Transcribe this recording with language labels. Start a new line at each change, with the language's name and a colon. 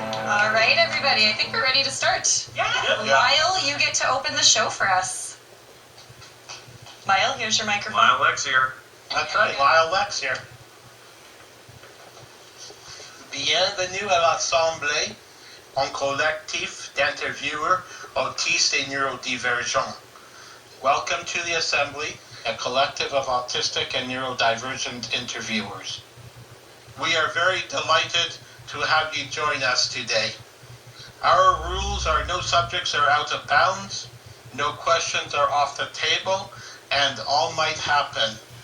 English: All right, everybody, I think we're ready to start. Yeah. Lyle, you get to open the show for us. Lyle, here's your microphone. Lyle Lexier. That's right, Lyle Lexier.
French: Bienvenue à l'Assemblée en collectif d'intervieweurs autistes et neurodivergents.
English: Welcome to the Assembly, a collective of autistic and neurodivergent interviewers. We are very delighted to have you join us today. Our rules are no subjects are out of bounds, no questions are off the table, and all might happen.